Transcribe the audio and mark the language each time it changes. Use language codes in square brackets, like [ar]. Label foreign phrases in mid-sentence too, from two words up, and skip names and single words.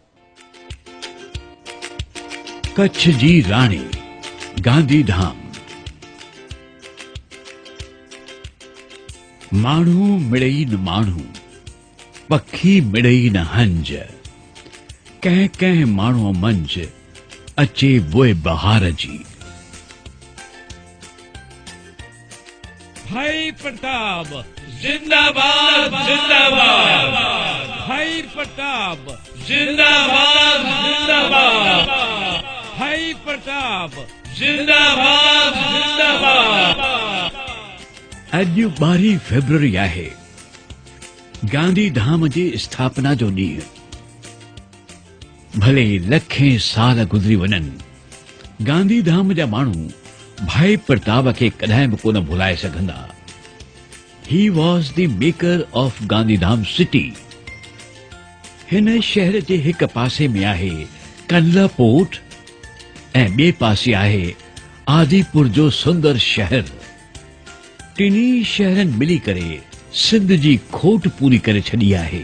[sd] कच्छ जी राणी गांधीधाम। माण्हू मिड़ई न माण्हू, पखी मिड़ई न हंज। कंहिं कंहिं माण्हूअ मंझ अचे बुए बहार जी। भाई प्रताप जिंदाबाद जिंदाबाद। भाई प्रताप जिंदाबाद जिंदाबाद। भाई प्रताप जिंदाबाद जिंदाबाद। अॼु 12 फेब्रुआरी आहे, गांधीधाम जी स्थापना जो ॾींहुं। भले लखें साल गुज़री वञनि, गांधीधाम जा माण्हू भाई प्रताप खे कॾहिं बि कोन भुलाए सघंदा। [en] He was the maker of Gandhidham city. [sd] हिन शहर जे हिक पासे में आहे कंडला पोर्ट ऐं ॿिए पासे आहे आदिपुर जो सुंदर शहर। टिनी शहरनि मिली करे सिंध जी खोट पूरी करे छॾी आहे।